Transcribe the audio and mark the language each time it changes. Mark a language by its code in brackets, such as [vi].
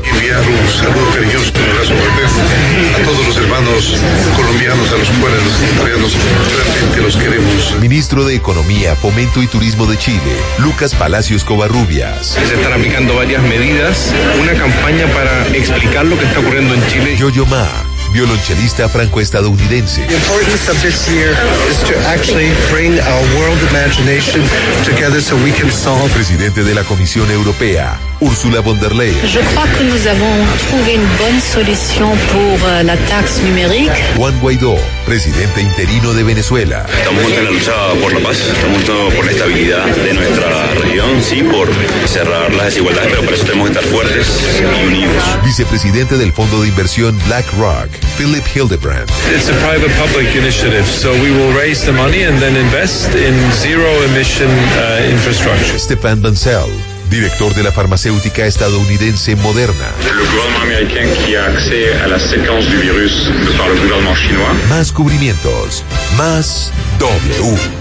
[es] Enviar un saludo cariñoso y un abrazo fuerte a todos los hermanos colombianos, a los cuales los italianos realmente los queremos. Ministro de Economía, Fomento y Turismo de Chile, Lucas Palacios Covarrubias. Se están aplicando varias medidas, una campaña para explicar lo que está ocurriendo en Chile. Yo-Yo Ma, violonchelista franco-estadounidense. [en] The importance of this year is to actually bring our world imagination together so we can solve. [es] Presidente de la Comisión Europea, Ursula von der Leyen. [fr] Je crois que nous avons trouvé une bonne solution pour la taxe numérique. [es] Juan Guaidó, presidente interino de Venezuela. Estamos en la lucha por la paz, estamos luchando por la estabilidad de nuestra región, sí, por cerrar las desigualdades, pero para eso tenemos que estar fuertes y unidos. Vicepresidente del Fondo de Inversión BlackRock, Philip Hildebrand. [en] It's a private-public initiative, so we will raise the money and then invest in zero-emission infrastructure. [es] Stefan Bancel, director de la farmacéutica estadounidense Moderna. El gobierno americano que accede a la secuencia del virus por el gobierno chino. Más cubrimientos, más W.